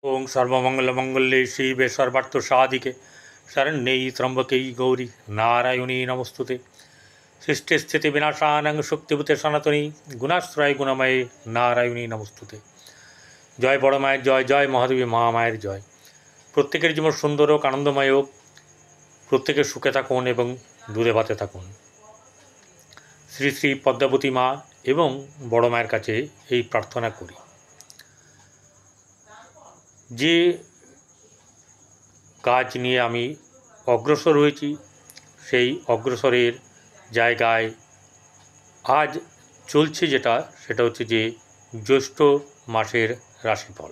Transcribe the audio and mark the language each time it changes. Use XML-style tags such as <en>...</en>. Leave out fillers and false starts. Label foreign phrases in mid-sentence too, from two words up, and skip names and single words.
<sa>ओं सर्वमंगलमंगल्ये शिवे सर्वार्थसाधिके शरण्यै त्र्यंबकै गौरी नारायणी नमस्तुते। सृष्टिस्थितिविनाशानं शक्तिभूते सनातनी गुणाश्रय गुणमये नारायणी नमस्तुते।</sa> <bn>জয় বড় মায়ের জয়, জয় মহাদেবী মহামায়ের জয়। প্রত্যেকের জীবন সুন্দর হোক, আনন্দময় হোক, প্রত্যেকে সুখে থাকুন এবং দুধে ভাতে থাকুন। শ্রী শ্রী পদ্মাবতী মা এবং বড় মায়ের কাছে এই প্রার্থনা করি। যে কাজ নিয়ে আমি অগ্রসর হয়েছি সেই অগ্রসরের জায়গায় আজ চলছে সেটা হচ্ছে যে জ্যৈষ্ঠ মাসের রাশিফল।</bn>